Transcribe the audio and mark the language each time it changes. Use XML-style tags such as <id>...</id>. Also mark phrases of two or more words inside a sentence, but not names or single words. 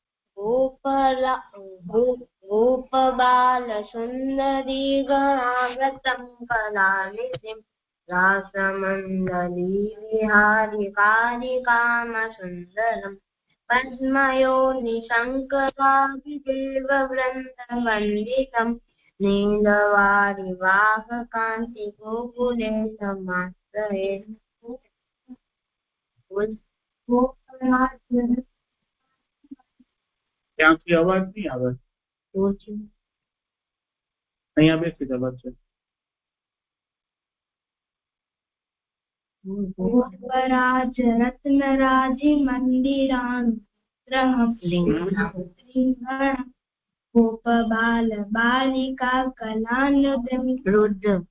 <sa>गोपबालसुन्दरीगणागतं कलानिधिं रासमण्डली विहारिकारिकामसुन्दरम् पद्मयोनिशङ्करादिदेववृन्दवन्दितम् नीलवारिवाहकान्तिगोकुलेशमाश्रये</sa> <gu>ત્યાંથી અવાજ નહીં આવે, અહીંયા બેસી અવાજ છે.</gu> <sa>गोपराज रत्नराजि मन्दिरानुग्रहम् गोपबाल बालिका कलानुरुद्ध</sa>